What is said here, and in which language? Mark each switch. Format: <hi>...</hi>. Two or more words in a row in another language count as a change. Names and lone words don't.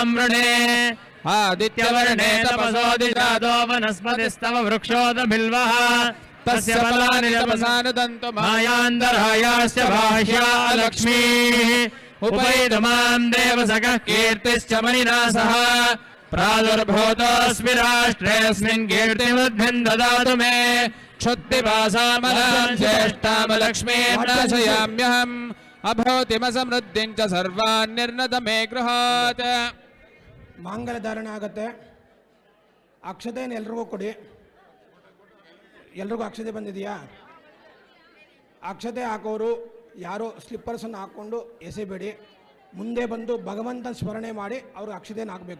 <sa>वृणे आदित्यवर्णे तपसोदिजातो वनस्पतिस्तव वृक्षोदबिल्वः तस्य फलानि तपसानुदन्तु मायान्तरायास्य बाह्या लक्ष्मीः उपैतुमां देवसखः कीर्तिश्च मणिना सह प्रादुर्भूतोऽस्मि राष्ट्रेऽस्मिन् कीर्तिमुद्भिन् ददातु मे क्षुद्धिपासामलां ज्येष्ठामलक्ष्मीं नाशयाम्यहम् अभूतिमसमृद्धिं च सर्वान् निर्नद मे गृहात्</sa> <kn>ಮಾಂಗಲ್ಯ ಧಾರಣೆ ಆಗುತ್ತೆ. ಅಕ್ಷತೆಯನ್ನು ಎಲ್ರಿಗೂ ಕೊಡಿ. ಎಲ್ರಿಗೂ ಅಕ್ಷತೆ ಬಂದಿದೆಯಾ? ಅಕ್ಷತೆ ಹಾಕೋರು ಯಾರೋ ಸ್ಲಿಪ್ಪರ್ಸನ್ನು ಹಾಕ್ಕೊಂಡು ಎಸೆಬೇಡಿ. ಮುಂದೆ ಬಂದು ಭಗವಂತನ ಸ್ಮರಣೆ ಮಾಡಿ ಅವ್ರಿಗೆ ಅಕ್ಷತೆಯನ್ನು ಹಾಕಬೇಕು.</kn>